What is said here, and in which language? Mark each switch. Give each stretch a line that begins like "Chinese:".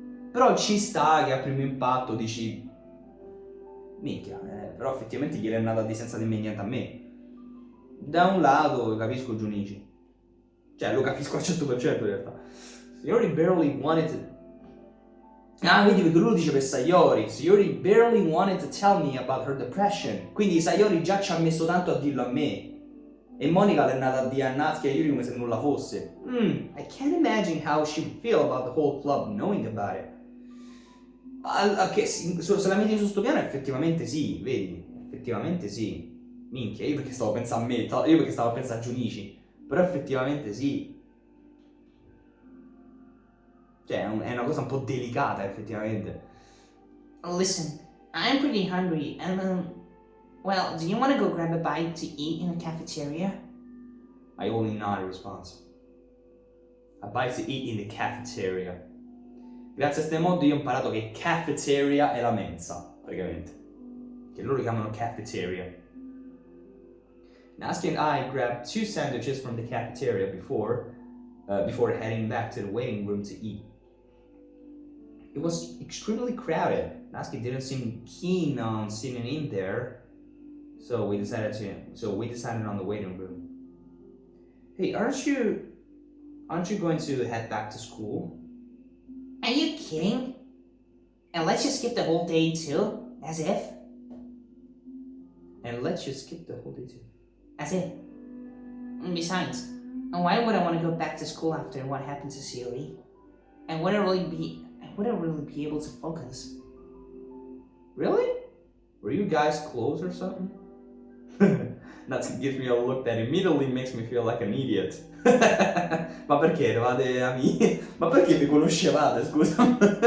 Italian: Però ci sta che a primo impatto dici: minchia, però effettivamente gliel'è andata di senza dirmi niente a me. Da un lato capisco Junichi. Cioè, lo capisco al 100% in realtà.
English: Yuri barely wanted to...
Italian: Ah, vedi, perché lui lo dice per Sayori.
English: Sayori barely wanted to tell me about her depression.
Italian: Quindi Sayori già ci ha messo tanto a dirlo a me. E Monica l'è nata a dire a Natsuki e a Yuri come se nulla fosse.
English: I can't imagine how she would feel about the whole club knowing about it.
Italian: Se la metti su sto piano effettivamente sì, vedi? Effettivamente sì. Minchia, io perché stavo pensando a me, io perché stavo a pensare a Junichi. Però effettivamente sì. Cioè, è una cosa un po' delicata, effettivamente.
English: Listen, I'm pretty hungry, and well, do you want to go grab a bite to eat in the cafeteria? I only nod in response. A bite to eat in the cafeteria.
Italian: Grazie a ste mod io ho imparato che cafeteria è la mensa, praticamente. Che loro chiamano cafeteria.
English: Natsuki and I grabbed 2 sandwiches from the cafeteria before heading back to the waiting room to eat. It was extremely crowded. Natsuki didn't seem keen on sitting in there, so we decided on the waiting room. Hey, aren't you going to head back to school? Are you kidding? And let's just skip the whole day too? As if? And let's just skip the whole day too. As if. And besides, why would I want to go back to school after what happened to COE? I wouldn't really be able to focus. Really? Were you guys close or something? Natsuki gives me a look that immediately makes me feel like an idiot.
Italian: Ma perché eravate amici? Ma perché vi conoscevate, scusa?